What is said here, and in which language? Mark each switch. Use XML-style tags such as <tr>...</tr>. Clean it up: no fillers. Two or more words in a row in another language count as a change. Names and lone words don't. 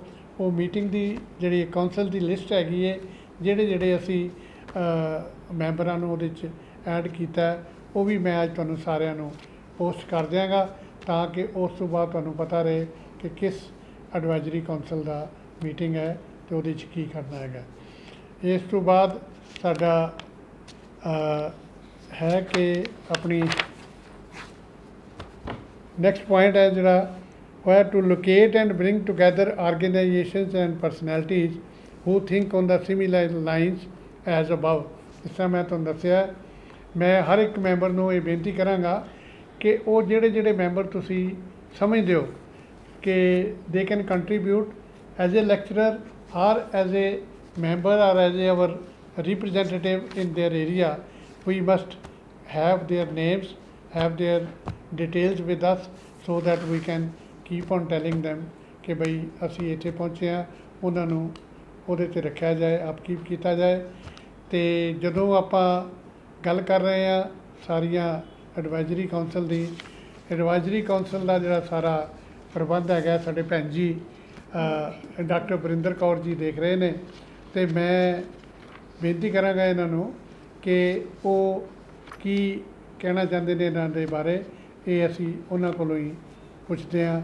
<pa>ਉਹ ਮੀਟਿੰਗ ਦੀ ਜਿਹੜੀ ਕਾਉਂਸਲ ਦੀ ਲਿਸਟ ਹੈਗੀ ਹੈ, ਜਿਹੜੇ ਅਸੀਂ ਮੈਂਬਰਾਂ ਨੂੰ ਉਹਦੇ 'ਚ ਐਡ ਕੀਤਾ, ਉਹ ਵੀ ਮੈਂ ਅੱਜ ਤੁਹਾਨੂੰ ਸਾਰਿਆਂ ਨੂੰ ਪੋਸਟ ਕਰ ਦਿਆਂਗਾ ਤਾਂ ਕਿ ਉਸ ਤੋਂ ਬਾਅਦ ਤੁਹਾਨੂੰ ਪਤਾ ਰਹੇ ਕਿ ਕਿਸ</pa> <en>advisory council</en> <pa>ਦਾ ਮੀਟਿੰਗ ਹੈ ਅਤੇ ਉਹਦੇ 'ਚ ਕੀ ਕਰਨਾ ਹੈਗਾ। ਇਸ ਤੋਂ ਬਾਅਦ ਸਾਡਾ ਹੈ ਕਿ ਆਪਣੀ</pa> <en>next point</en> <pa>ਹੈ ਜਿਹੜਾ</pa> <en>where to locate and bring together organizations and personalities who think on the similar lines as above।</en> <pa>ਇਸ ਤਰ੍ਹਾਂ ਮੈਂ ਤੁਹਾਨੂੰ ਦੱਸਿਆ, ਮੈਂ ਹਰ ਇੱਕ ਮੈਂਬਰ ਨੂੰ ਇਹ ਬੇਨਤੀ ਕਰਾਂਗਾ ਕਿ ਉਹ ਜਿਹੜੇ ਮੈਂਬਰ ਤੁਸੀਂ ਸਮਝਦੇ ਹੋ ਕਿ</pa> <en>they can contribute as a lecturer or as a member or as our representative in their area, we must have their names, have their details with us so that we can keep on telling them</en> <pa>ਕਿ ਬਈ ਅਸੀਂ ਇੱਥੇ ਪਹੁੰਚੇ ਹਾਂ, ਉਹਨਾਂ ਨੂੰ ਉਹਦੇ 'ਤੇ ਰੱਖਿਆ ਜਾਏ, ਅਪਕੀਪ ਕੀਤਾ ਜਾਏ। ਅਤੇ ਜਦੋਂ ਆਪਾਂ ਗੱਲ ਕਰ ਰਹੇ ਹਾਂ ਸਾਰੀਆਂ</pa> <en>advisory council</en> <pa>ਦੀ,</pa> <en>advisory council</en> <pa>ਦਾ ਜਿਹੜਾ ਸਾਰਾ ਪ੍ਰਬੰਧ ਹੈਗਾ ਸਾਡੇ ਭੈਣ ਜੀ ਡਾਕਟਰ ਵਰਿੰਦਰ ਕੌਰ ਜੀ ਦੇਖ ਰਹੇ ਨੇ, ਅਤੇ ਮੈਂ ਬੇਨਤੀ ਕਰਾਂਗਾ ਇਹਨਾਂ ਨੂੰ ਕਿ ਉਹ ਕੀ ਕਹਿਣਾ ਚਾਹੁੰਦੇ ਨੇ ਇਹਨਾਂ ਦੇ ਬਾਰੇ, ਇਹ ਅਸੀਂ ਉਹਨਾਂ ਕੋਲੋਂ ਹੀ ਪੁੱਛਦੇ ਹਾਂ।</pa>